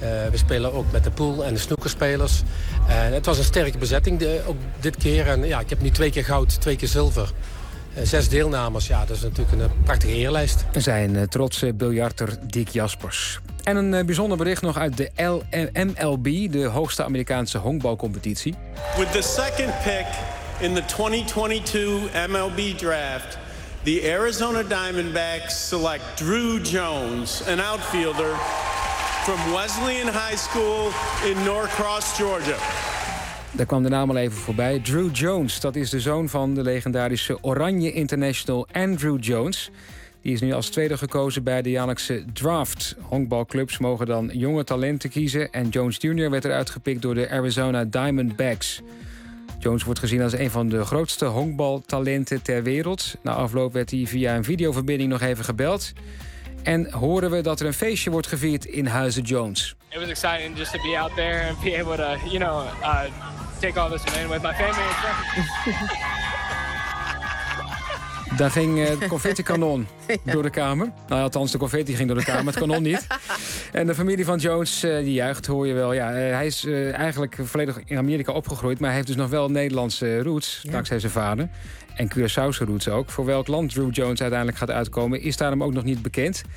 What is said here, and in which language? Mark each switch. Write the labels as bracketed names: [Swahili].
[Dutch] We spelen ook met de pool en de snoekerspelers. Het was een sterke bezetting ook dit keer. En ja, ik heb nu 2 keer goud, 2 keer zilver. 6 deelnames, ja, dat is natuurlijk een prachtige eerlijst. Er zijn trotse biljarter Dick Jaspers. En een bijzonder bericht nog uit de MLB, de hoogste Amerikaanse honkbalcompetitie. [English] With the second pick in the 2022 MLB draft, the Arizona Diamondbacks select Drew Jones, an outfielder from Wesleyan High School in Norcross, Georgia. [Dutch] Daar kwam de naam al even voorbij. Drew Jones, dat is de zoon van de legendarische Oranje International Andrew Jones. Die is nu als tweede gekozen bij de jaarlijkse draft. Honkbalclubs mogen dan jonge talenten kiezen. En Jones Jr. werd eruit gepikt door de Arizona Diamondbacks. Jones wordt gezien als een van de grootste honkbaltalenten ter wereld. Na afloop werd hij via een videoverbinding nog even gebeld. En horen we dat er een feestje wordt gevierd in Huize Jones. [English] It was exciting just to be out there and be able to, you know, take all this in with my family and friends. [Dutch] Daar ging de confetti kanon door de kamer. Nou, althans, de confetti ging door de kamer, het kanon niet. En de familie van Jones, die juicht, hoor je wel. Ja, hij is eigenlijk volledig in Amerika opgegroeid, maar hij heeft dus nog wel Nederlandse roots, ja, dankzij zijn vader. En Curaçaose roots ook. Voor welk land Drew Jones uiteindelijk gaat uitkomen, is daarom ook nog niet bekend.